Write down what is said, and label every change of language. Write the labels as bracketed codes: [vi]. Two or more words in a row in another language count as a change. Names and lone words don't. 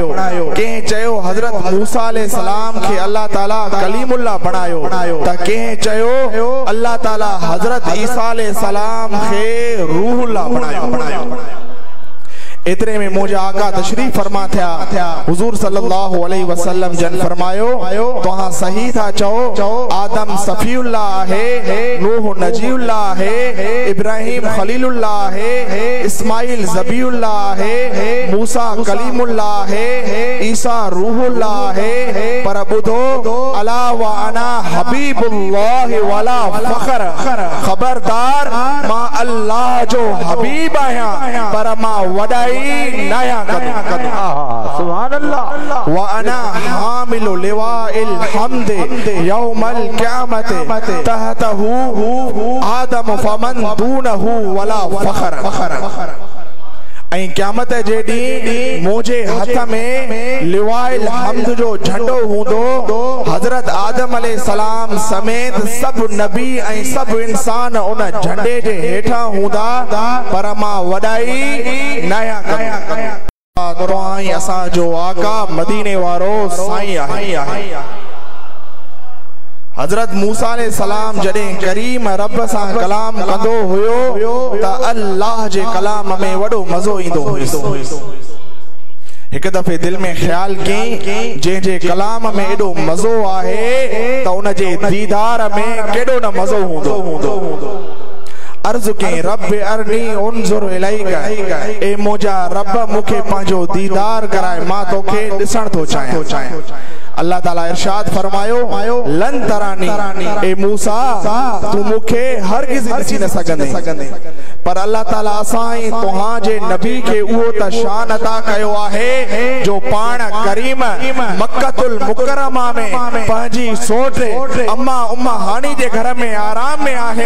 [sd] कंहिं चयो हजरत मूसा अलैहिस्सलाम खे अल्लाह ताला कलीमुल्लाह बणायो। त कंहिं चयो अल्लाह ताला हजरत ईसा अलैहिस्सलाम खे रूहुल्लाह बणायो। इतने में मुझा आका तशरीफ फरमा थिया। हुजूर [ar] صلى الله عليه وسلم [sd] जन फरमायो तहां सही था चओ आदम सफीउल्लाह है, नूह नजीउल्लाह है, इब्राहिम खलीलुल्लाह है, इस्माइल ज़बीउल्लाह है, मूसा कलीमुल्लाह है, ईसा रूहुल्लाह है। पर बुधो [ar] ألا وأنا حبيب الله ولا فخر, [sd] खबरदार मां अल्लाह जो हबीब आया पर मां वडाई नया कदम। [ar] سبحان الله. وأنا حامل لواء الحمد يوم القيامة تحته آدم فمن دونه ولا فخر. [sd] ऐं क़यामत जे ॾींहुं मुझे हथ में [ar] لواء الحمد [sd] जो झंडो हूंदो। हजरत आदम अलैहिस्सलाम समेत सब नबी ऐं सब इंसान उन झंडे जे हेठां हूंदा पर मां वॾाई नया कदम। असां जो आका मदीने वारो साईं आहे। हजरत मूसा अलैहिस्सलाम जॾहिं करीम रब सां कलाम कंदो हुयो त अल्लाह जे कलाम में वॾो मज़ो ईंदो हुयो। एक दफे दिल में ख्याल कई जे कलाम में एडो मज़ो आहे त उन जे दीदार में केडो न मज़ो हूंदो। अर्ज़ के [ar] رب أرني أنظر إليك, [sd] ए मुझा रब मुखे पांजो दीदार कराए मां तोखे ॾिसण थो चाहियां। अल्लाह ताला इरशाद फरमायो [ar] لن تراني, [sd] ए मूसा तू मुखे हरगिज़ ॾिसी न सघंदे। पर अल्लाह ताला असां तुहां जे नबी के उहो त शान अता कयो आहे जो पाण करीम मक्कतुल मुकरमा में पंहिंजी सोट अम्मा उम्मा हानी जे घर में आराम में आहे।